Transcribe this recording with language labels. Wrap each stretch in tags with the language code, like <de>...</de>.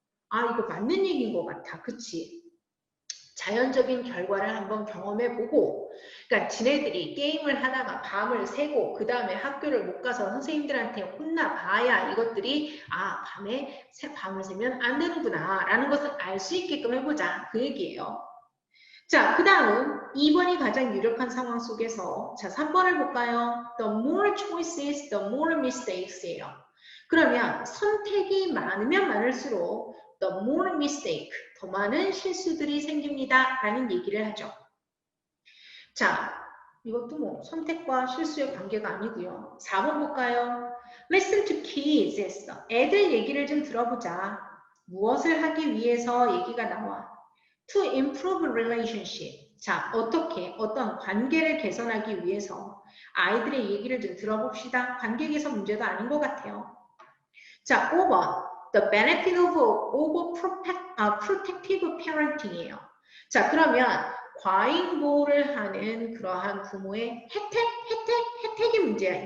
<ko>아, 이거 맞는 얘기인 것 같아. 그치? 자연적인 결과를 한번 경험해보고, 그러니까 지네들이 게임을 하다가 밤을 새고 그 다음에 학교를 못 가서 선생님들한테 혼나봐야 이것들이 아, 밤을 새면 안 되는구나 라는 것을 알 수 있게끔 해보자 그 얘기예요. 자, 그 다음 2번이 가장 유력한 상황 속에서 자, 3번을 볼까요?</ko> <en>The more choices, the more mistakes예요.</en> <ko>그러면 선택이 많으면 많을수록</ko> <en>the more mistake,</en> <ko>더 많은 실수들이 생깁니다 라는 얘기를 하죠. 자, 이것도 뭐 선택과 실수의 관계가 아니고요. 4번 볼까요?</ko> <en>Listen to kids</en> <ko>했어. 애들 얘기를 좀 들어보자. 무엇을 하기 위해서 얘기가 나와?</ko> <en>To improve relationship.</en> <ko>자, 어떻게 어떤 관계를 개선하기 위해서 아이들의 얘기를 좀 들어봅시다. 관계 개선 문제도 아닌 것 같아요. 자, 5번.</ko> <en>The benefit of overprotective parenting이에요.</en> <ko>자, 그러면 과잉 보호를 하는 그러한 부모의 혜택이 문제야.</ko>